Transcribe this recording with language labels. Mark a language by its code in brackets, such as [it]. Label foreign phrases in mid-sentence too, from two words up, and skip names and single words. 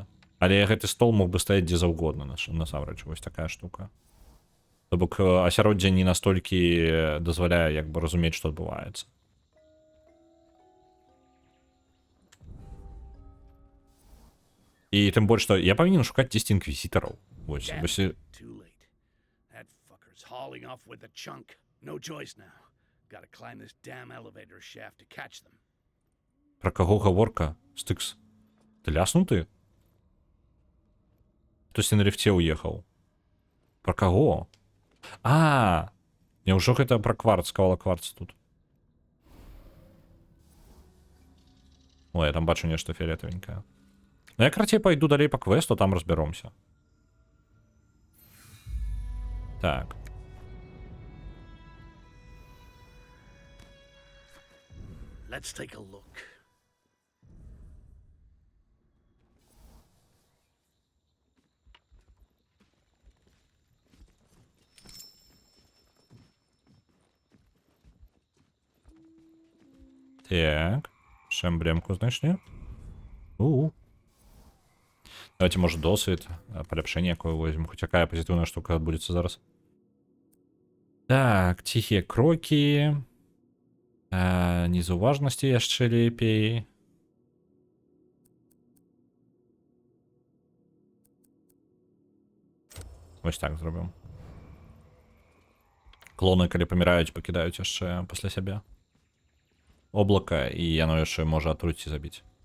[be] Але гэты стол мог бы стаяць дзе заўгодна, насамрэч, вось такая штука. То бок асяроддзе не настолькі дазваляе як бы разумець, што адбываецца. І тым больш, што я павінен шукаць дзесьці інквізітараў. Вось, [en] Damn, [be] вось. [en] too late. That fucker's hauling off with the chunk. No choice now. Gotta climb this damn elevator shaft to catch them. [be] Пра каго гаворка? Стыкс. Ты ляснуты? Хтосьці на ліфце ўехаў. Пра каго? А, няўжо гэта пра кварц, кавала кварц тут? Ой, я там бачу нешта фіолетавенькае. Ну я карацей пайду далей па квесту, там разбяромся. Так. [en] Let's take a look. [be] Так. [uk] Ще емблемку знайшли. Давайте, може, досвід, поліпшення якое возьмем. Хоч яка позитивна штука відбудеться зараз. Так, тихі кроки. [be] Незауважності яшчэ лепей. [uk] Ось так зробимо. [be] Клоны, калі паміраюць, пакідаюць яшчэ пасля сябе облака, і яно яшчэ можа атруць і забіць.